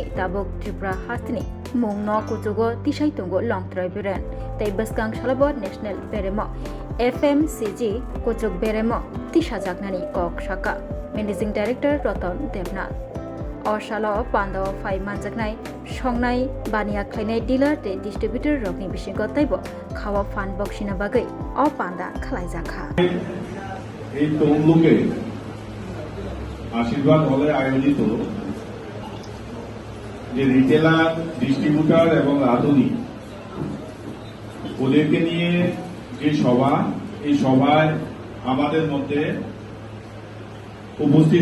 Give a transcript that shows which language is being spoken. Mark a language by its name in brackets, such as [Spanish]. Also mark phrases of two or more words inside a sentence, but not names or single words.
[Kok Borok] दाबुक त्रिपुरा हास्तिनि मुं न कुजुग तिसाइ दंगो लंगत्राय ब्रेन्ड तै बसगां सालब नेशनल बेरेम FMCG कुजुग बेरेम तिसा जागनानि कक शाखा [English] managing director [Kok Borok] रतन देवनाथ अशाल पान्दाव फाइ मानजागनाय संनाय बानिया खायनाय डिलार ते डिस्ट्रिब्यूटर रगनि बिसिंग तैब खावा फान बक्सिना बागै अ पान्दा खालायजाखा [Bangla] এই তমলুকে আশীর্বাদ হলে আয়োজিত যে [English] retailer distributor [Bangla] এবং রাঁধুনি ওদেরকে নিয়ে যে সভা এই সভায় আমাদের মধ্যে উপস্থিত